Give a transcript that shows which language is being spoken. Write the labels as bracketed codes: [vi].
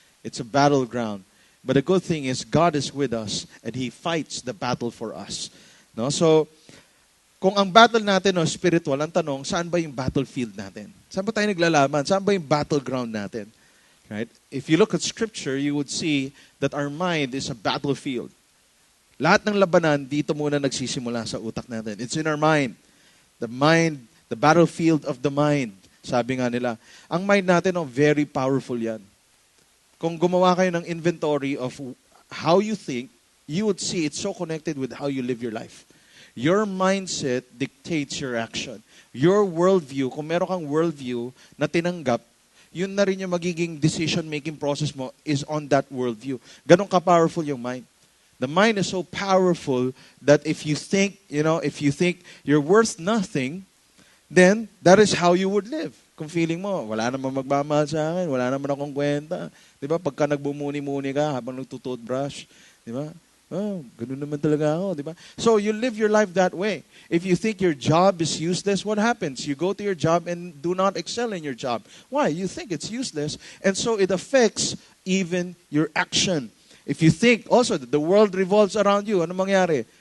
[en] It's a battleground. But the good thing is God is with us and He fights the battle for us. [tl] So, kung ang battle natin spiritual, ang tanong, saan ba yung battlefield natin? Saan ba tayo naglalaban? Saan ba yung battleground natin? Right? [en] If you look at Scripture, you would see that our mind is a battlefield. [tl] Lahat ng labanan, dito muna nagsisimula sa utak natin. [en] It's in our mind. The mind, the battlefield of the mind. [tl] Sabi nga nila, ang mind natin, very powerful yan. Kung gumawa kayo ng [en] inventory of how you think, you would see it's so connected with how you live your life. Your mindset dictates your action. [tl] Your worldview, kung meron kang worldview na tinanggap, yun na rin yung magiging decision-making process mo is on that worldview. Ganon ka-powerful yung mind. [en] The mind is so powerful that if you think you're worth nothing, then that is how you would live. [tl] Kung feeling mo, wala naman magmamahal sa akin, wala naman akong kwenta. Di ba? Pagka nagbumuni-muni ka habang nagtutoothbrush, di ba? Oh, ganun naman talaga ako, di ba? [en] So you live your life that way. If you think your job is useless, what happens? You go to your job and do not excel in your job. Why? You think it's useless, and so it affects even your action. If you think also that the world revolves around you, [tl] ano mangyari?